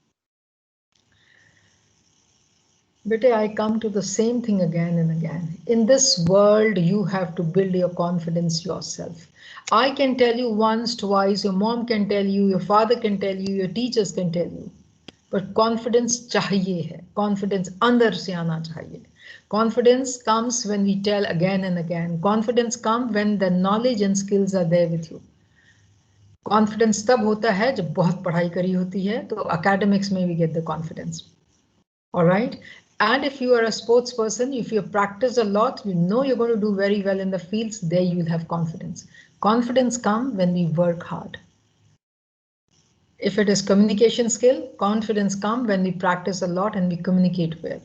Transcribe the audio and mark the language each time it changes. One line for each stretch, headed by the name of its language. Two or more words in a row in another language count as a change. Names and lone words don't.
English: Bete, I come to the same thing again and again. In this world, you have to build your confidence yourself. I can tell you once, twice, your mom can tell you, your father can tell you, your teachers can tell you. But confidence
Hindi: चाहिए है. Confidence अंदर से आना चाहिए.
English: Confidence comes when we tell again and again. Confidence comes when the knowledge and skills are there with you.
Hindi: Confidence तब होता है जब बहुत पढ़ाई करी होती है, तो academics में
English: we get the confidence. All right. And if you are a sports person, if you practice a lot, you know you're going to do very well in the fields, there you will have confidence. Confidence comes when we work hard. If it is communication skill, confidence comes when we practice a lot and we communicate well.